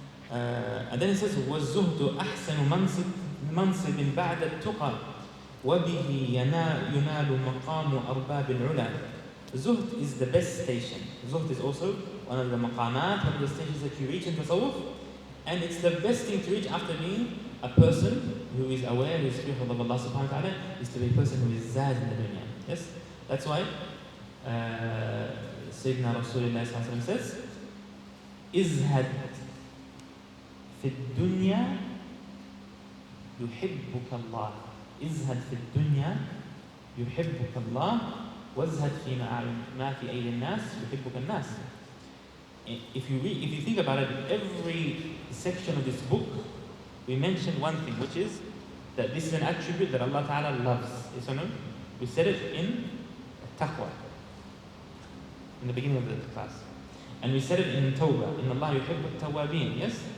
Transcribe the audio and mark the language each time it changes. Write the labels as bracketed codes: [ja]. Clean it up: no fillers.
[en] And then it says, [ar] وَالزُّهْدُ أَحْسَنُ مَنْصِبٍ بَعْدَ التُّقَى وَبِهِ يُنَالُ مَقَامُ أَرْبَابِ الْعُلَى. [en] Zuhd is the best station. Zuhd is also one of the maqamat, one of the stations that you reach in Tasawwuf, and it's the best thing to reach after being a person who is aware, who is fearful of Allah subhanahu wa ta'ala, is to be a person who is zad in the dunya. Yes? That's why Sayyidina Rasulullah sallallahu alayhi wa sallam says, [ar] إِزْهَدْ في الدنيا يحبك الله. إزهد في الدنيا يحبك الله وازهد ما في أيدي الناس يحبك الناس. [en] If you think about it, every section of this book we mentioned one thing, which is that this is an attribute that Allah Ta'ala loves. Yes or no? We said it in taqwa in the beginning of the class, and we said it in tawbah, in Allah yuhibbu at-tawwabin. Yes?